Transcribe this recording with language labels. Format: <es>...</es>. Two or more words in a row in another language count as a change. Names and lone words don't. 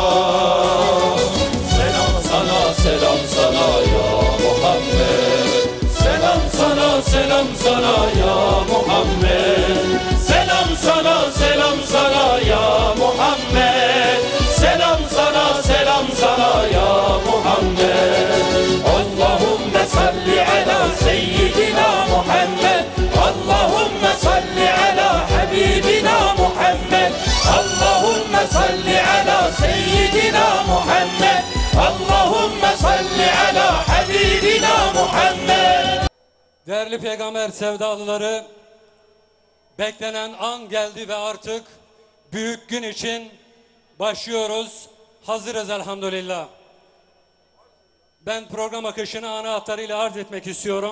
<tr>Selam sana, selam sana ya Muhammed. Selam sana, selam sana ya Muhammed. Selam sana, selam sana ya Muhammed. Selam sana, selam sana ya Muhammed.</tr> <ar>اللهم صل على سيدنا محمد. اللهم صل على حبيبنا محمد. اللهم صل على سيدنا محمد. اللهم صل على حبيبنا محمد.</ar> <tr>Değerli peygamber sevdalıları, beklenen an geldi ve artık büyük gün için başlıyoruz. Hazırız elhamdülillah. Ben program akışını ana hatlarıyla arz etmek istiyorum.</tr>